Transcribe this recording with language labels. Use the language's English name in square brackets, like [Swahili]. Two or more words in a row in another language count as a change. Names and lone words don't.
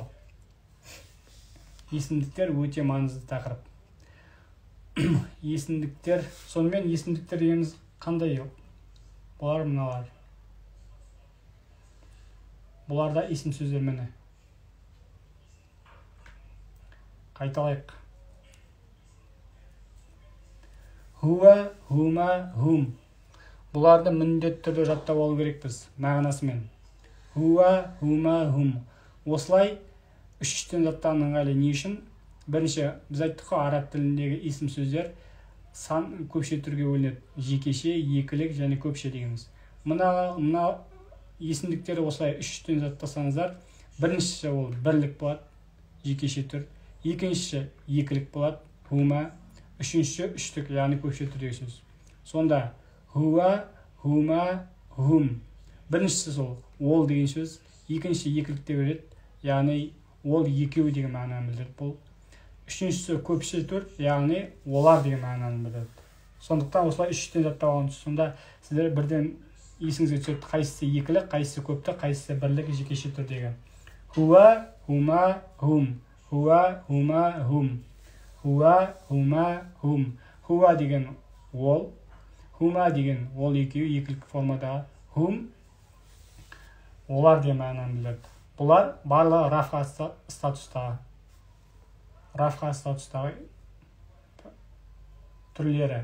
[Kazakh] Есімдіктер өте маңызды тақырып. Есімдіктер, сонымен есімдіктер дегеніміз қандай? Бұлар мыналар. Бұларда есім сөздер мені. Қайталайық. [Arabic] هو، هما، هم. [Kazakh] Бұларды міндетті түрде жаттап алу керекпіз мағынасымен. [Arabic] هو، هما، هم. [Kazakh] Осылай үштен заттан ыңғайлы не үшін? Бірінші, біз айттық қой, араб тіліндегі есім сөздер сан көпше түрге бөлінеді. Жекеше, екілік және көпше дегеніміз. Мына есімдіктері осылай үштен заттасаңыздар, біріншісі ол бірлік болады, жекеше түр. Екіншісі екілік болады, хума. Үшіншісі үштік, яғни көпше түрдегі сөз. [Arabic] Сонда هو، هما، هم. [Kazakh] Біріншісі сол ол деген сөз, екіншісі екілікте береді, яғни ол екеуі деген мағынаны білдіреді. Бұл үшіншісі көпше түр, яғни олар деген мағынаны білдіреді. Сондықтан осылай үштен заттап алыңыз. Сонда сіздер бірден есіңізге түседі, қайсысы екілік, қайсысы көптік, қайсысы бірлік, жекеше түрдегі. [Arabic] هو، هما، هم. هو، هما، هم. هو، هما، هم. [Kazakh] Хуа деген ол, хума деген ол екеуі екілік формадағы, хум олар деген мағынаны білдіреді. Бұлар барлығы рафға статустағы түрлері.